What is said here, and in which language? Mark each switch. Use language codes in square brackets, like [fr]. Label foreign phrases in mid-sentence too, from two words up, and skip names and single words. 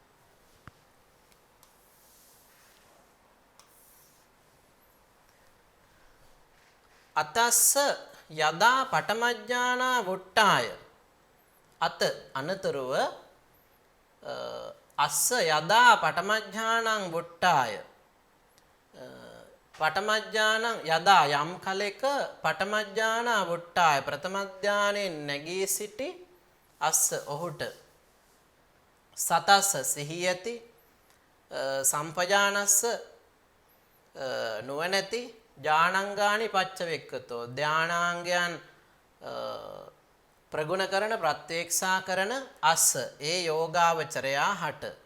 [pi] අතස්ස යදා පඨමඥානා වුට්ටාය අත අනතුරුව අස්ස යදා පඨමඥානං වුට්ටාය පඨමඥානං යදා [si] යම් කලෙක [pi] පඨමඥානා වුට්ටාය [si] ප්‍රථම ඥානෙන් නැගී සිටි [pi] අස්ස ඔහුට සතස්ස සිහියති සම්පජානස්ස [si] නුවණැති [pi] ඥානංගානි පච්චවෙක්කතෝ [si] ධානාංගයන් ප්‍රගුණ කරන ප්‍රත්‍යක්ෂා කරන අස්ස ඒ යෝගාවචරයා හට